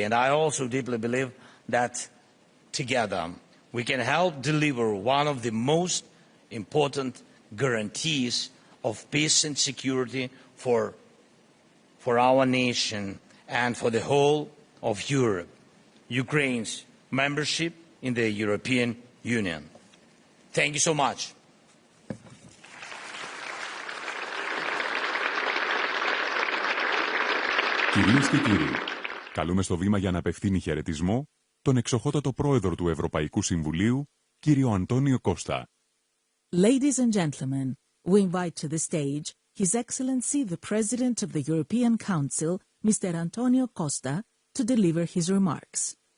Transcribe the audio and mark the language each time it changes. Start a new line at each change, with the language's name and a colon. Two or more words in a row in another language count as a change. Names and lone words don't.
English: And I also deeply believe that together we can help deliver one of the most important guarantees of peace and security for our nation and for the whole of Europe, Ukraine's membership in the European Union. Thank you so much.
Greek: Κυρίες και κύριοι, καλούμε στο βήμα για να απευθύνει χαιρετισμό τον εξοχότατο πρόεδρο του Ευρωπαϊκού Συμβουλίου, κύριο Αντώνιο Κώστα.
English: Ladies and gentlemen, we invite to the stage His Excellency the President of the European Council, Mr. Antonio Costa, to deliver his remarks.